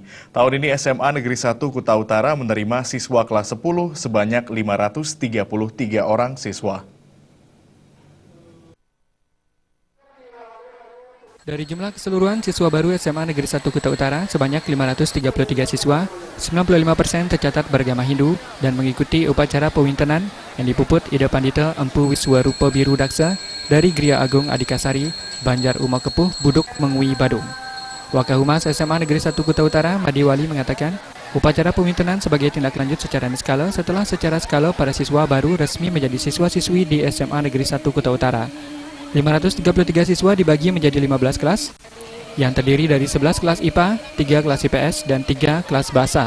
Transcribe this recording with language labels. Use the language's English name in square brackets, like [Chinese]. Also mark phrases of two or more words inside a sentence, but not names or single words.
[Indonesian] Tahun ini SMA Negeri 1 Kuta Utara menerima siswa kelas 10 sebanyak 533 orang siswa. Dari jumlah keseluruhan siswa baru SMA Negeri 1 Kuta Utara sebanyak 533 siswa, 95% tercatat beragama Hindu dan mengikuti upacara pewintenan yang dipuput Ida Pandita Empu Wiswarupa Biru Daksa dari Gria Agung Adikasari, Banjar Uma Kepuh, Buduk, Mengui, Badung. Wakahumas SMA Negeri 1 Kuta Utara, Madi Wali mengatakan, upacara pewintenan sebagai tindak lanjut secara niskala setelah secara skala para siswa baru resmi menjadi siswa-siswi di SMA Negeri 1 Kuta Utara. 533 siswa dibagi menjadi 15 kelas yang terdiri dari 11 kelas IPA, 3 kelas IPS, dan 3 kelas bahasa.